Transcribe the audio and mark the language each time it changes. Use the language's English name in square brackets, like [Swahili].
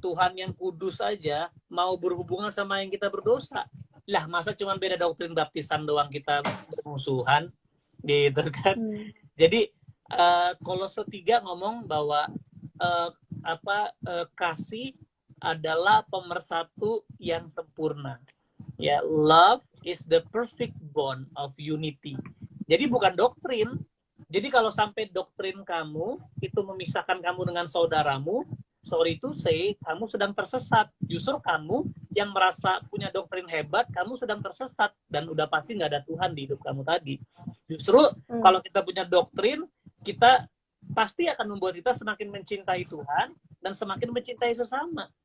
[Indonesian] Tuhan yang kudus saja mau berhubungan sama yang kita berdosa. Lah, masa cuma beda doktrin baptisan doang kita bermusuhan? Gitu kan. Hmm. Jadi Kolose 3 ngomong bahwa eh, kasih adalah pemersatu yang sempurna. [English] Ya, love is the perfect bond of unity. [Indonesian] Jadi bukan doktrin. Jadi kalau sampai doktrin kamu itu memisahkan kamu dengan saudaramu, [English] sorry to say, [Indonesian] kamu sedang tersesat. Justru kamu yang merasa punya doktrin hebat, kamu sedang tersesat dan udah pasti nggak ada Tuhan di hidup kamu tadi. Justru kalau kita punya doktrin, kita pasti akan membuat kita semakin mencintai Tuhan dan semakin mencintai sesama.